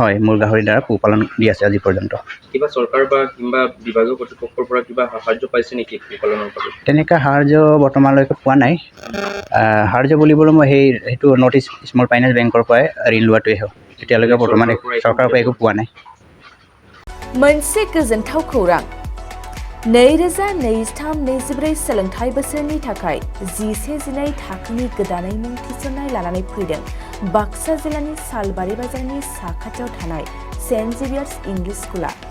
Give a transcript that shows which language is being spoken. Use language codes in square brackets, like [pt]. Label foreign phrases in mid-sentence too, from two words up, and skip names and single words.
[as] হয়, মোৰ গাহৰিৰ দ্বাৰা পোহপালন দি আছে আজি পৰ্যন্ত। কিবা চৰকাৰ বা কিবা বিভাগীয় কৰ্তৃপক্ষৰ পৰা কিবা সাহায্য পাইছে নেকি পোহপালনৰ বাবে? তেনেকুৱা সাহায্য বৰ্তমানলৈকে পোৱা নাই। সাহায্য বুলিবলৈ মই সেইটো নৰ্থ ইষ্ট স্মল ফাইনেন্স বেংকৰ পৰাই ঋণ লোৱাটোৱে হয়। এতিয়ালৈকে বৰ্তমান চৰকাৰৰ পৰা একো পোৱা নাই। [brx] मोनसे गोजोनथाव खौरां। 2023-24 सोलोंथाइ बोसोरनि थाखाय 11-12 थाखोनि गोदानै मुं थिसननाय लानानै फैदों बाक्सा जिल्लानि सालबारि बाजारनि साखाथियाव थानाय सेन्ट जेभियार्स इंलिश स्कुला।